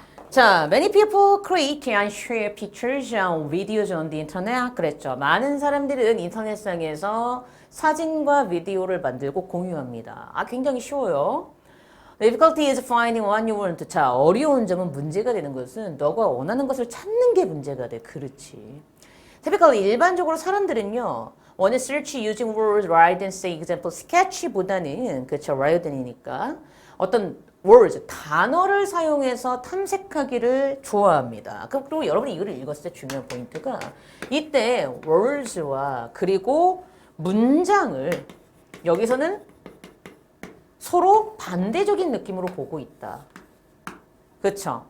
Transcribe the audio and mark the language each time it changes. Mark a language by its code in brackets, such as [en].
[en] 자, many people create and share pictures and videos on the internet. [ko] 그랬죠. 많은 사람들은 인터넷상에서 사진과 비디오를 만들고 공유합니다. 굉장히 쉬워요. [en] The difficulty is finding what you want. [ko] 자, 어려운 점은 문제가 되는 것은 너가 원하는 것을 찾는 게 문제가 돼. 그렇지. typically 일반적으로 사람들은요. 원래 [en] search using words rather than say example sketch보다는 [ko] 그렇죠. [en] rather than [ko] 이니까 어떤 words 단어를 사용해서 탐색하기를 좋아합니다. 그리고 여러분이 이거를 읽었을 때 중요한 포인트가 이때 words와 그리고 문장을 여기서는 서로 반대적인 느낌으로 보고 있다. 그렇죠?